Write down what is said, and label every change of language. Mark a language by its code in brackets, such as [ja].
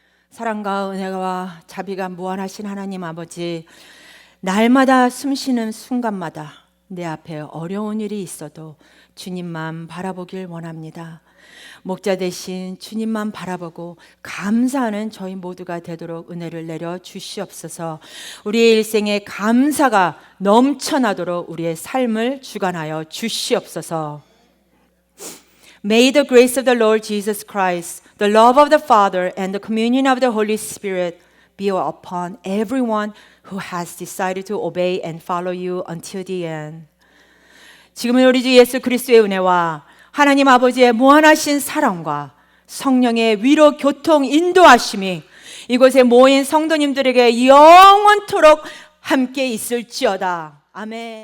[ko] 사랑과 은혜와 자비가 무한하신 하나님 아버지, 날마다 숨쉬는 순간마다 내 앞에 어려운 일이 있어도 주님만 바라보길 원합니다. 목자 대신 주님만 바라보고 감사하는 저희 모두가 되도록 은혜를 내려 주시옵소서. 우리의 일생에 감사가 넘쳐나도록 우리의 삶을 주관하여 주시옵소서. [en] May the grace of the Lord Jesus Christ, the love of the Father, and the communion of the Holy Spirit be upon everyone who has decided to obey and follow you until the end. [ko] 지금은 우리 주 예수 그리스도의 은혜와 하나님 아버지의 무한하신 사랑과 성령의 위로 교통 인도하심이 이곳에 모인 성도님들에게 영원토록 함께 있을지어다. 아멘.